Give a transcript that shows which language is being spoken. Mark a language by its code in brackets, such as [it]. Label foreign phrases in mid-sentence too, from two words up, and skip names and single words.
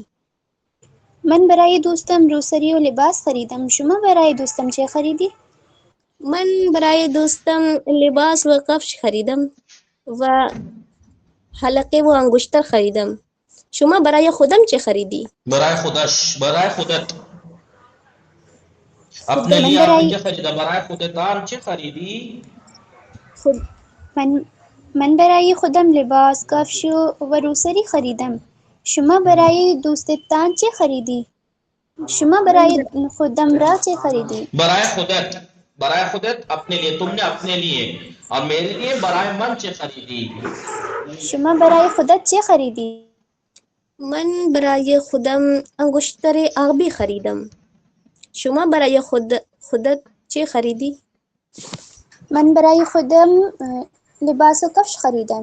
[fa] من برای دوستم روسری و لباس خریدم. شما برای دوستم چه خریدی؟ من برای دوستم لباس و کفش خریدم و حلقه و انگشتر خریدم. شما برای خودم چه خریدی؟ برای خودت. [ur] اپنے لیے آپ نے کیا خریدا؟ [fa] برای خودتان چه خریدی؟ من برای خودم لباس، کفش و روسری خریدم. شما برای دوستتان چه خریدی؟ شما برای خودم را چه خریدی؟ برای خودت [ur] اپنے لیے، تم نے اپنے لیے، اور میرے لیے [fa] برای من چه خریدی؟ شما برای خودت چه خریدی؟ من برای خودم انگشتر آبی خریدم. شما برای خودت چه خریدی؟ من برای خودم لباس و کفش خریدم.